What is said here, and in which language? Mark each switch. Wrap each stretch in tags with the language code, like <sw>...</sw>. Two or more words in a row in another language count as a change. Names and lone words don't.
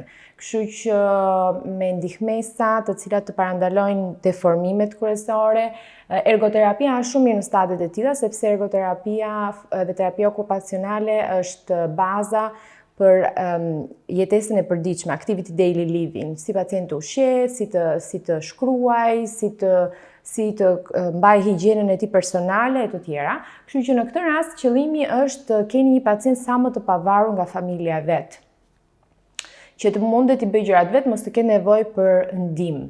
<sq>Kështu që me ndihmesa të cilat të parandalojnë deformimet kryesore, ergoterapia është shumë mirë në stadet e tilla, sepse ergoterapia dhe terapia okupacionale është baza për jetesën e përditshme,</sq> <en>activity daily living,</en> <sq>si pacienti ushqet, si të shkruaj, si të mbaj higjienën e tij personale e të tjera. Kështu që në këtë rast qëllimi është të keni një pacient sa më të pavarur nga familja vet, që të mundet i bëj gjërat vet, mos të kenë nevojë për ndihmë.</sq>